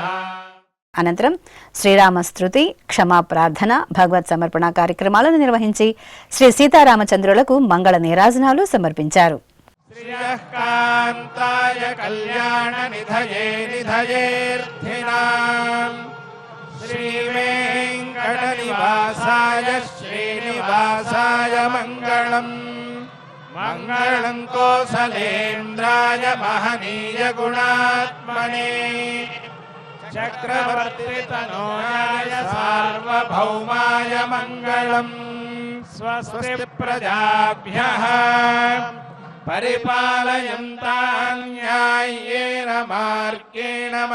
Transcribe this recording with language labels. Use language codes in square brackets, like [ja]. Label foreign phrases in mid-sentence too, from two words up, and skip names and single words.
[te] అనంతరం శ్రీరామస్తృతి, క్షమా ప్రార్థన, భగవత్ సమర్పణ కార్యక్రమాలను నిర్వహించి శ్రీ సీతారామచంద్రులకు మంగళ నీరాజనాలు సమర్పించారు. [sa] శ్రీయకాంతాయ కళ్యాణ నిధయే నిధయేర్థినాం శ్రీవేంకట నివాసాయ శ్రీనివాసాయ మంగళం. मङ्गलं कोसलेन्द्राय महनीय गुणात्मने चक्रवर्तितनोजाय सार्वभौमाय मङ्गलम् स्वस्ति प्रजाभ्यः परिपालयन्तां न्याय्येन मार्गेण